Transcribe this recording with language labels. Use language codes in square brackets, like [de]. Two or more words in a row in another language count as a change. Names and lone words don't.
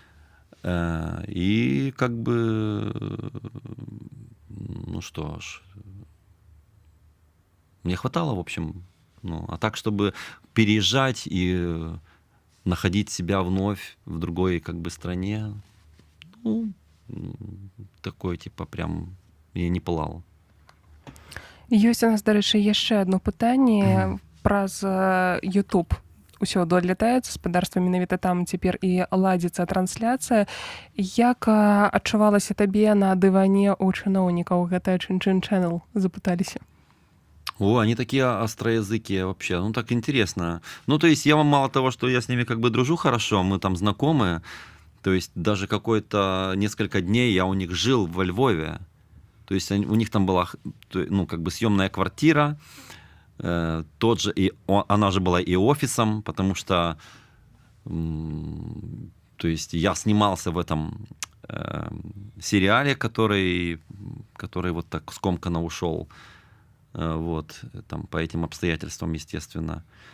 [ru] И как бы, ну что ж, мне хватало, в общем. Ну, а так, чтобы переезжать и находить себя вновь в другой как бы стране, ну, такое типа прям я не пылал. [be] Ёсць у нас, дарэчы, яшчэ адно пытанне праз YouTube. Усё долятаецца, спадарства менавіта там цяпер і ладзіцца трансляцыя. Як адчувалася табе на дыване у чыноўнікаў? Гэта Чин-Чин Channel запыталіся. [ru] О, они такие остроязыкие вообще, ну так интересно. Ну то есть я вам мало того, что я с ними как бы дружу хорошо, мы там знакомы, То есть даже какое-то несколько дней я у них жил во Львове. То есть у них там была, ну, как бы съемная квартира, тот же, она же была и офисом, потому что, то есть я снимался в этом сериале, который вот так скомканно ушел, вот, там, по этим обстоятельствам, естественно.